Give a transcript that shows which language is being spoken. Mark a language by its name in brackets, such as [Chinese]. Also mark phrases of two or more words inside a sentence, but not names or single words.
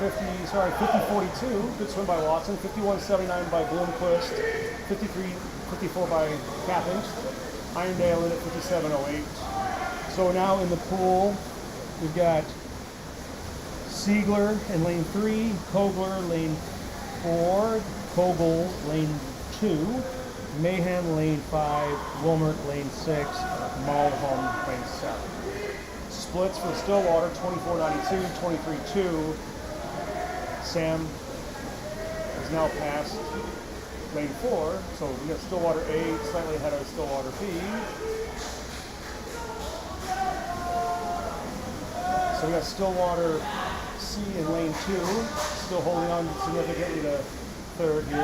[English] Good swim by Watson. 51.79 by Bloomquist. 53.54 by Cappings. Irondale in at 57.08. So now in the pool, we've got Siegler in lane 3, Kogler lane 4, Kogel lane 2, Mahan lane 5, Wilmert lane 6, Mulholm lane 7. Splits for Stillwater, 24.92, 23.2. Sam is now past lane 4, so we got Stillwater A slightly ahead of Stillwater B. So we got Stillwater C in lane 2, still holding on significantly to 3rd here.